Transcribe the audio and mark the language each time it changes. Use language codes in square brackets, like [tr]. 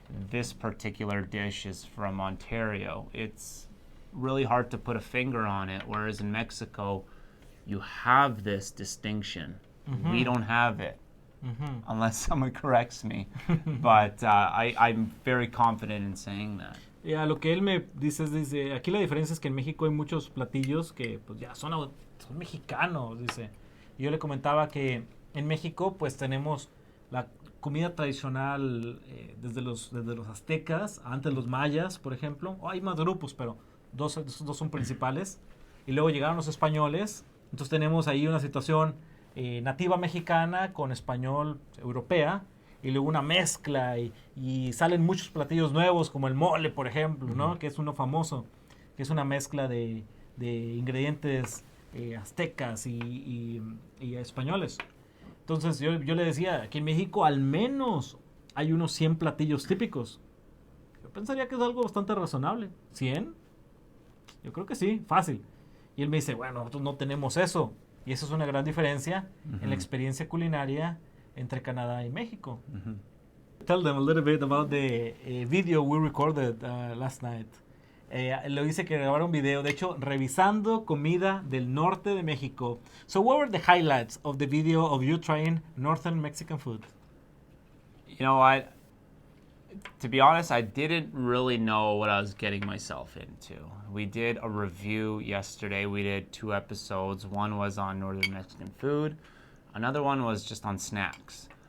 [en] This particular dish is from Ontario. It's really hard to put a finger on it, whereas in Mexico, you have this distinction. We don't have it, unless someone corrects me. But I'm very confident in saying that. [es] Yeah, lo que él me dice es, aquí la diferencia es que en México hay muchos platillos que pues ya son mexicanos, dice. Y yo le comentaba que en México pues tenemos la comida tradicional desde los aztecas, antes los mayas, por ejemplo. Hay más grupos, pero esos dos son principales. Y luego llegaron los españoles. Entonces tenemos ahí una situación nativa mexicana con español europea. Y luego una mezcla y salen muchos platillos nuevos como el mole, por ejemplo, ¿no? Que es uno famoso, que es una mezcla de ingredientes aztecas y españoles. Entonces yo le decía que en México al menos hay unos 100 platillos típicos. Yo pensaría que es algo bastante razonable. ¿100? Yo creo que sí, fácil. Y él me dice, bueno, nosotros no tenemos eso. Y eso es una gran diferencia en la experiencia culinaria entre Canadá y México. [en] Tell them a little bit about the video we recorded last night. [es] Lo hice que grabar un video, de hecho, revisando comida del norte de México. [en] So what were the highlights of the video of you trying northern Mexican food? You know, to be honest, I didn't really know what I was getting myself into. We did a review yesterday. We did 2 episodes. One was on northern Mexican food. Another one was just on snacks.